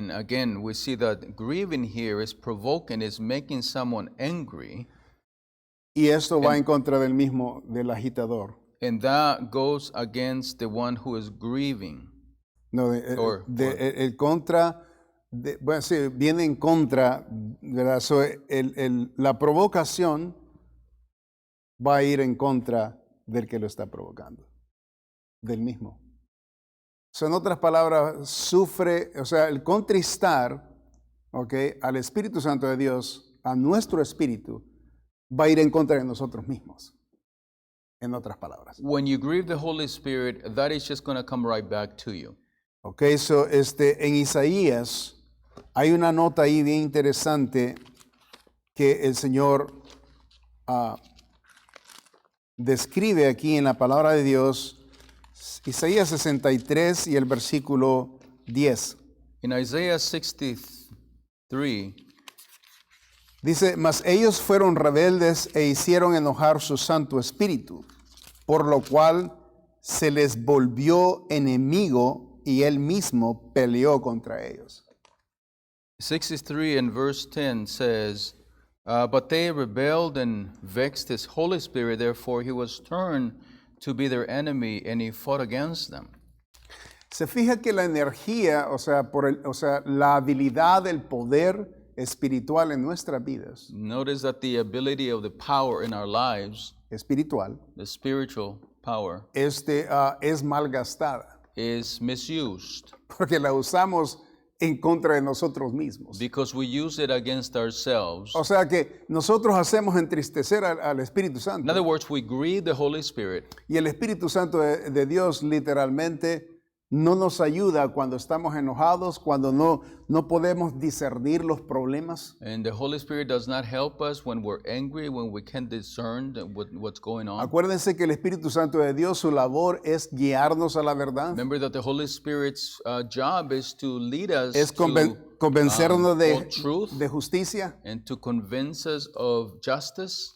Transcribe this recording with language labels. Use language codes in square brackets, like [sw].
[en] And again, we see that grieving here is provoking, is making someone angry. [es] Y esto va en contra del agitador. [en] And that goes against the one who is grieving. [es] No, el contra, bueno, sí, viene en contra, ¿verdad? So, la provocación va a ir en contra del que lo está provocando, del mismo. So, en otras palabras, sufre, o sea, el contristar, ¿okay?, al Espíritu Santo de Dios, a nuestro espíritu, va a ir en contra de nosotros mismos. En otras palabras. [en] When you grieve the Holy Spirit, that is just going to come right back to you. [es] Ok, so en Isaías hay una nota ahí bien interesante que el Señor describe aquí en la palabra de Dios, Isaías 63 y el versículo 10. [en] In Isaiah 63, [es] Dice, mas ellos fueron rebeldes e hicieron enojar su Santo Espíritu, por lo cual se les volvió enemigo y él mismo peleó contra ellos. [en] 63 and verse 10 says, but they rebelled and vexed his Holy Spirit, therefore he was turned to be their enemy and he fought against them. [es] Se fija que la energía, o sea, la habilidad, el poder espiritual en nuestras vidas, [en] Notice that the ability of the power in our lives, [es] espiritual, [en] the spiritual power, [es] es malgastada, [en] is misused [es] porque la usamos en contra de nosotros mismos. [en] because we use it against ourselves. [es] O sea que nosotros hacemos entristecer al Espíritu [en] In [es] Santo. [en] other words, we grieve the Holy Spirit, [es] Y el Espíritu Santo de Dios literalmente no nos ayuda cuando estamos enojados, cuando no podemos discernir los problemas. [en] and the Holy Spirit does not help us when we're angry, when we can't discern what's going on. [es] Acuérdense que el Espíritu Santo de Dios, su labor es guiarnos a la verdad. [en] Remember that the Holy Spirit's job is to lead us [es] Es [en] to [es] convencernos [en] all truth [es] de justicia, [en] and to convince us of justice